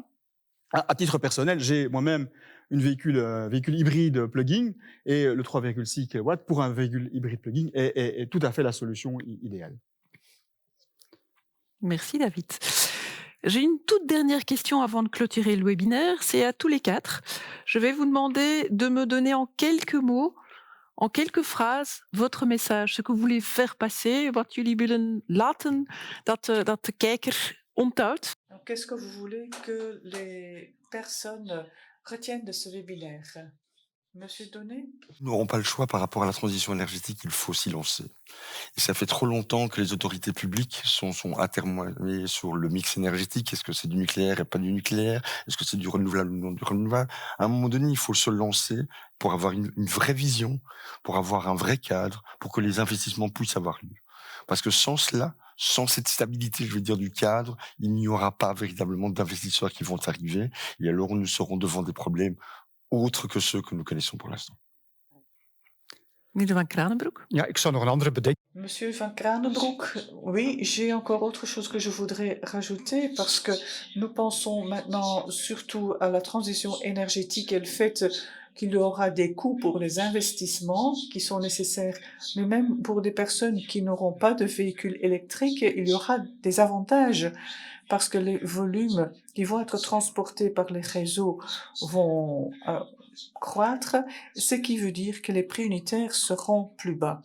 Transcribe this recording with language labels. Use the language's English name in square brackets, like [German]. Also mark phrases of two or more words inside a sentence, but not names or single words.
[French] À titre personnel, j'ai moi-même un véhicule hybride plug-in et le 3,6 kW pour un véhicule hybride plug-in est tout à fait la solution idéale. Merci David. J'ai une toute dernière question avant de clôturer le webinaire. C'est à tous les quatre. Je vais vous demander de me donner en quelques mots, en quelques phrases, votre message, ce que vous voulez faire passer, [Dutch] wat jullie willen laten dat de kijker onthoudt. [French] Qu'est-ce que vous voulez que les personnes retiennent de ce webinaire? Monsieur Donnet? Nous n'aurons pas le choix par rapport à la transition énergétique, il faut s'y lancer. Et ça fait trop longtemps que les autorités publiques sont atermoinées sur le mix énergétique. Est-ce que c'est du nucléaire et pas du nucléaire? Est-ce que c'est du renouvelable ou non du renouvelable? À un moment donné, il faut se lancer pour avoir une vraie vision, pour avoir un vrai cadre, pour que les investissements puissent avoir lieu. Parce que sans cela, sans cette stabilité, je veux dire, du cadre, il n'y aura pas véritablement d'investisseurs qui vont arriver. Et alors, nous serons devant des problèmes autres que ceux que nous connaissons pour l'instant. [Dutch] Meneer Van Kranenbroek. Ja, ik zou nog een andere bedenking. [French] Monsieur Van Kranenbroek, oui, j'ai encore autre chose que je voudrais rajouter parce que nous pensons maintenant surtout à la transition énergétique et le fait qu'il y aura des coûts pour les investissements qui sont nécessaires, mais même pour des personnes qui n'auront pas de véhicules électriques, il y aura des avantages parce que les volumes qui vont être transportés par les réseaux vont croître, ce qui veut dire que les prix unitaires seront plus bas.